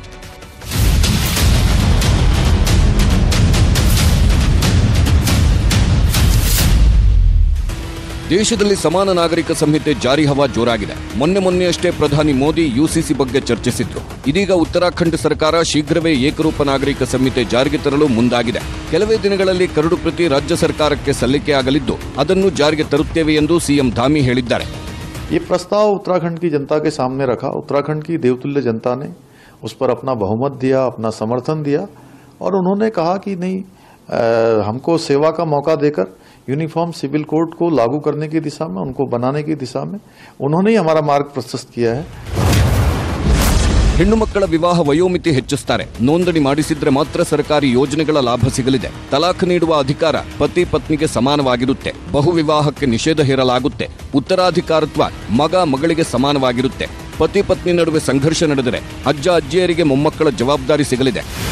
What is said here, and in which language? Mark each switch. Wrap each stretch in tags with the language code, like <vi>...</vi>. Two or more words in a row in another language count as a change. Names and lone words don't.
<kn>ದೇಶದಲ್ಲಿ ಸಮಾನ ನಾಗರಿಕ ಸಂಹಿತೆ ಜಾರಿ ಹವಾ ಜೋರಾಗಿದೆ. ಮೊನ್ನೆಯಷ್ಟೇ ಪ್ರಧಾನಿ ಮೋದಿ ಯುಸಿಸಿ ಬಗ್ಗೆ ಚರ್ಚಿಸಿದ್ರು. ಇದೀಗ ಉತ್ತರಾಖಂಡ್ ಸರ್ಕಾರ ಶೀಘ್ರವೇ ಏಕರೂಪ ನಾಗರಿಕ ಸಂಹಿತೆ ಜಾರಿಗೆ ತರಲು ಮುಂದಾಗಿದೆ. ಕೆಲವೇ ದಿನಗಳಲ್ಲಿ ಕರಡು ಪ್ರತಿ ರಾಜ್ಯ ಸರ್ಕಾರಕ್ಕೆ ಸಲ್ಲಿಕೆಯಾಗಲಿದ್ದು ಅದನ್ನು ಜಾರಿಗೆ ತರುತ್ತೇವೆ ಎಂದು ಸಿಎಂ ಧಾಮಿ ಹೇಳಿದ್ದಾರೆ.</kn> <hi>ये प्रस्ताव उत्तराखंड की जनता के सामने रखा. उत्तराखंड की देवतुल्य जनता ने उस पर अपना बहुमत दिया, अपना समर्थन दिया और उन्होंने कहा कि नहीं, हमको सेवा का मौका देकर</hi> <en>uniform civil code</en> <hi>को लागू करने की दिशा में, उनको बनाने की दिशा में उन्होंने ही हमारा मार्ग प्रशस्त किया है.</hi> <kn>ಹೆಣ್ಣು ಮಕ್ಕಳ ವಿವಾಹ ವಯೋಮಿತಿ ಹೆಚ್ಚಿಸುತ್ತಾರೆ. ನೋಂದಣಿ ಮಾಡಿಸಿದ್ರೆ ಮಾತ್ರ ಸರ್ಕಾರಿ ಯೋಜನೆಗಳ ಲಾಭ ಸಿಗಲಿದೆ. ತಲಾಖ್ ನೀಡುವ ಅಧಿಕಾರ ಪತಿ ಪತ್ನಿಗೆ ಸಮಾನವಾಗಿರುತ್ತೆ. ಬಹುವಿವಾಹಕ್ಕೆ ನಿಷೇಧ ಹೇರಲಾಗುತ್ತೆ. ಉತ್ತರಾಧಿಕಾರತ್ವ ಮಗಳಿಗೆ ಸಮಾನವಾಗಿರುತ್ತೆ. ಪತಿ ಪತ್ನಿ ನಡುವೆ ಸಂಘರ್ಷ ನಡೆದರೆ ಅಜ್ಜ ಅಜ್ಜಿಯರಿಗೆ ಮೊಮ್ಮಕ್ಕಳ ಜವಾಬ್ದಾರಿ ಸಿಗಲಿದೆ.</kn>